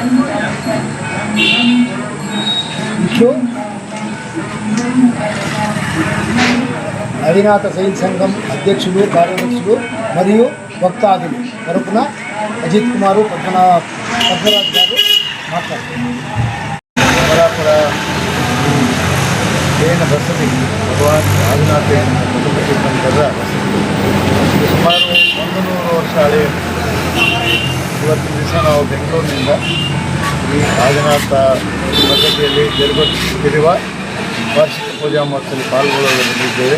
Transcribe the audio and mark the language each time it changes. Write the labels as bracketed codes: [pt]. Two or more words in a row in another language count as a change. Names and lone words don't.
[te] ఇట్లు నవీనాథ శైలి సంఘం అధ్యక్షులు, కార్యదర్శులు మరియు భక్తాదులు తరపున అజిత్ కుమారు పద్మరాజు గారు మాట్లాడుతున్నారు. [kn] అమరాపుర ಜೈನ ಬಸದಿ ಭಗವಾನ್ ಆದಿನಾಥ ಕುಟುಂಬದ ಸುಮಾರು 100 ವರ್ಷ ಹಳೆಯ. ಇವತ್ತಿನ ದಿವಸ ನಾವು ಬೆಂಗಳೂರಿನಿಂದ ಈ ಆದಿನಾಥ ಬಸದಿಯಲ್ಲಿ ಜರುಗುತ್ತಿರುವ ವಾರ್ಷಿಕ ಪೂಜಾ ಮಹೋತ್ಸವದಲ್ಲಿ ಪಾಲ್ಗೊಳ್ಳಲು ಬಂದಿದ್ದೇವೆ.